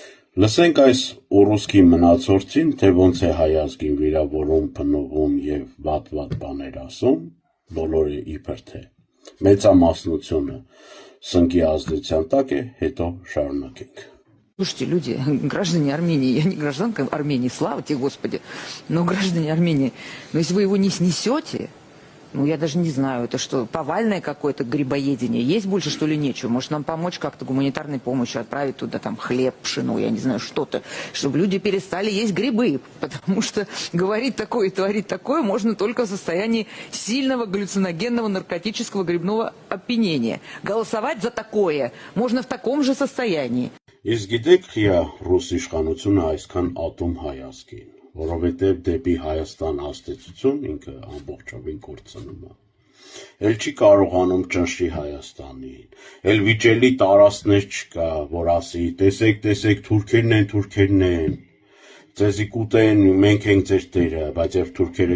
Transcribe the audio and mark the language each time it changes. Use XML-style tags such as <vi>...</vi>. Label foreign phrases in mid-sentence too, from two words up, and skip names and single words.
<hy>Լսենք այս ուռուսկի մնացորդին, թե ոնց է հայ ազգին վիրավորում, փնովում եւ վատ բաներ ասում, բոլորը իբր թե մեծամասնությունը սնկի ազդեցության տակ է, հետո շարունակենք։</hy> <ru>Слушайте, люди, граждане Армении, я не гражданка Армении, слава тебе, Господи, но граждане Армении, но если вы его не снесете, ну, я даже не знаю, это что, повальное какое-то грибоедение? Есть больше, что ли, нечего? Может, нам помочь как-то гуманитарной помощью, отправить туда там хлеб, пшено, я не знаю, что-то, чтобы люди перестали есть грибы, потому что говорить такое и творить такое можно только в состоянии сильного галлюциногенного наркотического грибного опьянения. Голосовать за такое можно в таком же состоянии.</ru> <hy>Իսկ գիտեք, խիա ռուս իշխանությունը այսքան ատում հայ ազգին, որովհետև դեպի Հայաստան ազդեցություն ինքը ամբողջովին կորցնում է։ Էլ չի կարողանում ճնշի Հայաստանին, էլ վիճելի տարածքներ չկա, որ ասի, տեսեք, թուրքերն են, ձեզի կուտեն, մենք ենք ձեր տերը, բայց երբ թուրքերը</hy>